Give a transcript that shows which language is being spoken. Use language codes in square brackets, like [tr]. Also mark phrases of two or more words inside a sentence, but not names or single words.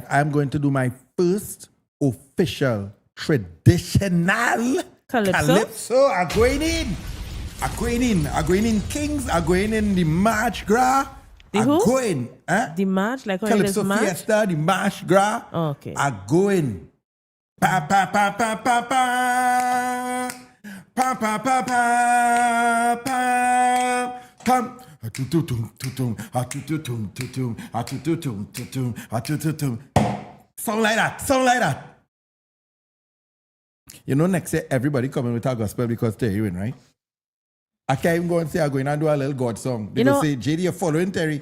[en] I'm going to do my first official traditional calypso. I'm going in Kings. I'm going in the March Gras. The who? Going. The march, like how it is Calypso march? Fiesta, the March Gras. Okay. I'm going. Pa pa pa pa pa pa. Pa pa pa pa pa. Pam. Sound like that. You know, next year everybody coming with a gospel because Terry win, right? I can't even go and say I'm going to do a little God song. They go say, JD, you're following Terry.